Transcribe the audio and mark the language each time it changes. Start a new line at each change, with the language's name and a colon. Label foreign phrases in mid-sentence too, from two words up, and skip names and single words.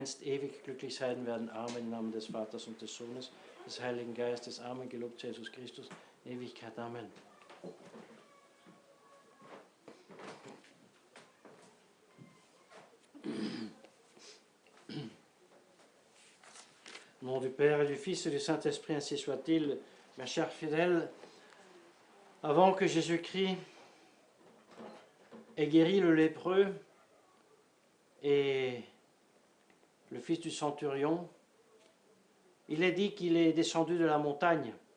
German: ewig glücklich sein werden. Amen. Im Namen des Vaters und des Sohnes, des Heiligen Geistes. Amen. Gelobt sei Jesus Christus. In Ewigkeit. Amen.
French: Au nom du Père et du Fils et du Saint-Esprit, ainsi soit-il. Mes chers fidèles, avant que Jésus-Christ ait guéri le lépreux et le fils du centurion, il est dit qu'il est descendu de la montagne